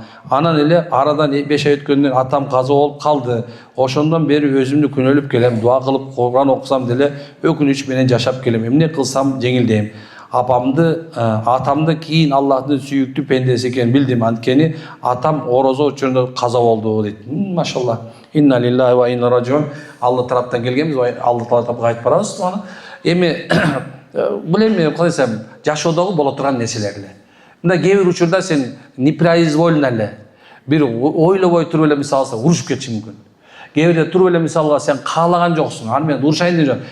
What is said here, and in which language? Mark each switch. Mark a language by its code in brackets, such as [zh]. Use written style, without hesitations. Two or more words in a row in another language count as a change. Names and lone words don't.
[ky] Анан эле арадан 5 ай өткөндөн атам каза болуп калды. Ошондон бери өзүмдү күнөөлөп келем, дуа кылып, Куран окусам деле өкүнүч менен жашап келем. Эмне кылсам жеңилдейм. Атамды кийин Аллахтын сүйүктүү пендеси экенин билдим. Анткени атам орозо учурунда каза болду дейт. Машалла. [ar] إنا لله وإنا راجعون. [ky] Алла тараптан келгенбиз, Алла тараптан кайтып барабыз. Эми бул эми кылсам жашоодогу боло турган нерселер эле. Мында кээ бир учурда сен непроизвольно эле бир ойлобой туруп эле мисалы урушуп кетишиң мүмкүн. Кээ бирде туруп эле мисалга сен каалаган жоксуң. Аны мен урушайын деп жок.